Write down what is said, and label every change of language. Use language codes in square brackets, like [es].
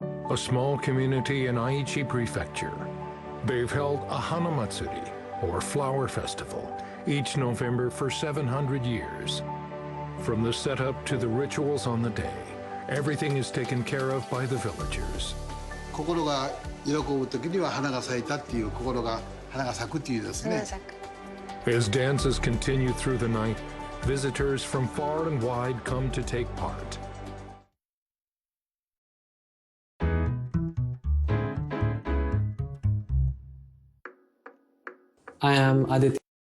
[en] A small community in Aichi Prefecture. They've held a Hanamatsuri, or flower festival, each November for 700 years. From the setup to the rituals on the day, everything is taken care of by the villagers. [ja] 心が喜ぶ時には花が咲いたっていう心が花が咲くっていうですね。 [en] As dances continue through the night, visitors from far and wide come to take part. I am Aditya.